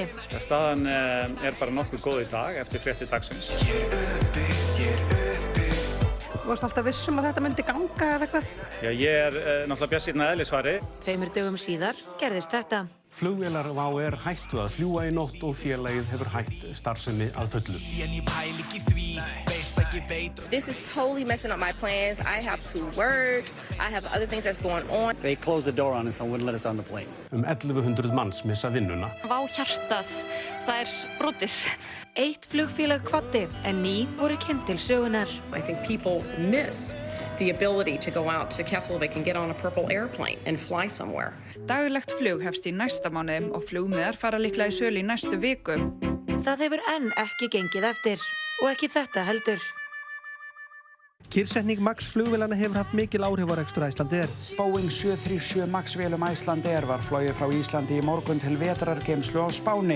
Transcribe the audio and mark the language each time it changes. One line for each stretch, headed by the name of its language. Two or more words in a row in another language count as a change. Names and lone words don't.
Icelandic: Staðan er bara nokkuð góð í dag eftir fréttir dagsins. Þú varst alltaf vissum að þetta myndi ganga eða eitthvað? Já, ég er náttúrulega bjartsýnn að eðlisfari. 2 dögum síðar gerðist þetta. Flugvélar WOW hættu að fljúga í nótt og félagið hefur hætt starfsemi að fullu.
English: This is totally messing up my plans. I have to work. I have other things that's going on. They closed the door on us and wouldn't let us on the plane.
Icelandic: 1100 manns missa vinnuna. WOW hjartað, það brotið. 1 flugfélag kvaddi en 9 voru kynnt til sögunar.
English: I think people miss the ability to go out to Keflavik and get on a purple airplane and fly somewhere.
Icelandic: Daglegt flug hefst í næsta mánuðum og flugmiðar fara líklega í sölu í næstu viku. Það hefur enn ekki gengið eftir og ekki þetta heldur. Kyrrsetning Max flugvélanna hefur haft mikil áhrif á rekstur Icelandair. Boeing 737 Max vélum Icelandair var flogið frá Íslandi í morgun til vetrargeymslu á Spáni.